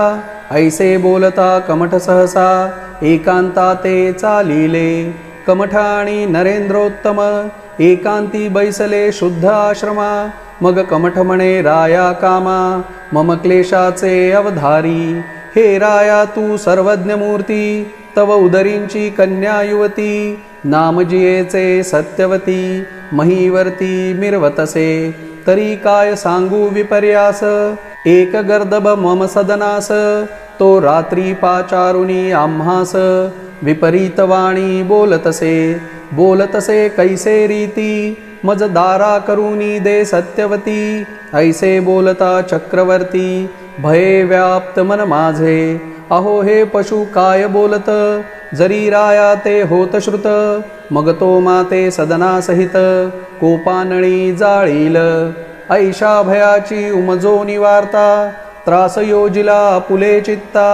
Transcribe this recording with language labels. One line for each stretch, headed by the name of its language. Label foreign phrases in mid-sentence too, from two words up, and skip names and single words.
Marathi: ऐसे बोलता कमठ सहसा एकांता ते चालिले. कमठ आणि नरेंद्रोत्तम एकांती बैसले शुद्ध आश्रमा. मग कमठ म्हणे राया कामा मम क्लेशाचे अवधारी. हे राया तू सर्वज्ञ मूर्ती तव उदरींची कन्या युवती. नामजियेचे सत्यवती महीवर्ती मिरवतसे. तरी काय सांगू विपर्यास एक गर्दभ मम सदनास. तो रात्री पाचारुनी आम्हास विपरीत वाणी बोलतसे. बोलतसे कैसे रीती मज दारा करूनी दे सत्यवती. ऐसे बोलता चक्रवर्ती भये व्याप्त मन माझे. अहो हे पशु काय बोलत जरी राया ते होत श्रुत. मग तो माते सदना सहित कोपानळी जाळील. ऐशा भयाची उमजो निवार्ता त्रास योजिला पुले चित्ता.